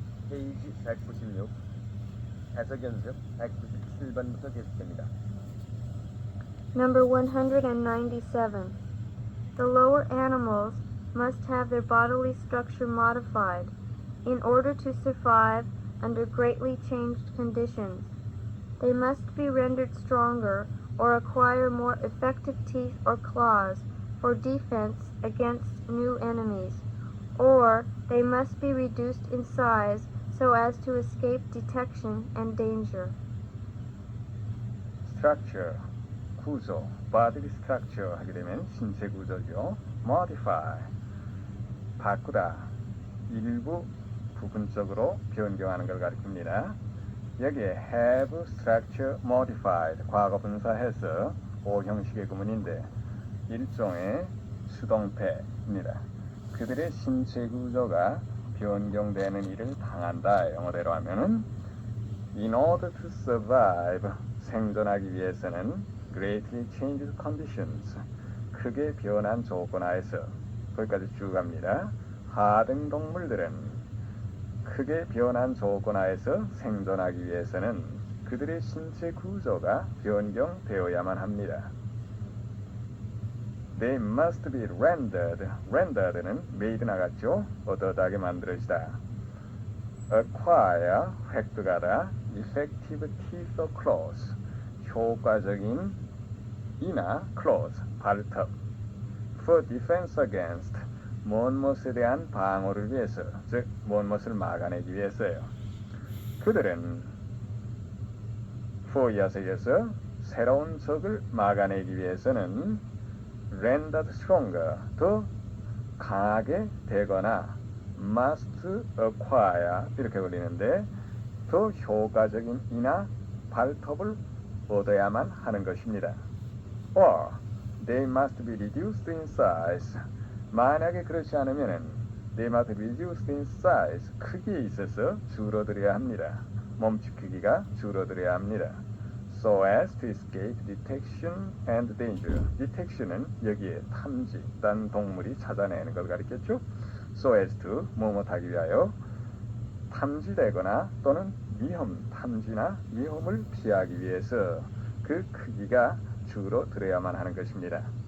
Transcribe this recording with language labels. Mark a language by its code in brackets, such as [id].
[ko] 페이지 196 해석 연습 197번부터 계속됩니다. [en] Number 197. The lower animals must have their bodily structure modified in order to survive under greatly changed conditions. They must be rendered stronger or acquire more effective teeth or claws for defense against new enemies, or they must be reduced in size so as to escape detection and danger. [ko] structure 구조, body structure 하게 되면 신체 구조죠. modify 바꾸다, 일부 부분적으로 변경하는 걸 가리킵니다. 여기에 [en] have structure modified [ko] 과거 분사해서 오형식의 구문인데 일종의 수동태입니다. 그들의 신체 구조가 변경되는 일을 당한다. 영어대로 하면은 [en] in order to survive [ko] 생존하기 위해서는 [en] greatly changed conditions [ko] 크게 변한 조건 하에서 거기까지 쭉 갑니다. 하등 동물들은 크게 변한 조건 하에서 생존하기 위해서는 그들의 신체 구조가 변경되어야만 합니다. [en] They must be rendered. [ko] rendered는 made 나갔죠. 얻어다게 만들어지다. [en] acquire 획득하다. effective teeth or claws [ko] 효과적인 이나 [en] claws 발톱. for defense against [ko] 무엇에 대한 방어를 위해서, 즉 무엇을 막아내기 위해서요. 그들은 for 이어서 새로운 적을 막아내기 위해서는 [en] rendered stronger [ko] 더 강하게 되거나 [en] must acquire [ko] 이렇게 걸리는데 더 효과적인 이나 발톱을 얻어야만 하는 것입니다. [en] or they must be reduced in size [ko] 만약에 그렇지 않으면은 [en] they must be reduced in size [ko] 크기에 있어서 줄어들어야 합니다. 몸집 크기가 줄어들어야 합니다. [en] so as to escape detection and danger. [ko] detection은 여기에 탐지, 딴 동물이 찾아내는 걸 가리켰죠. [en] so as to [ko] 뭐뭐하기 위하여 탐지되거나 또는 탐지나 위험을 피하기 위해서 그 크기가 줄어들어야만 하는 것입니다.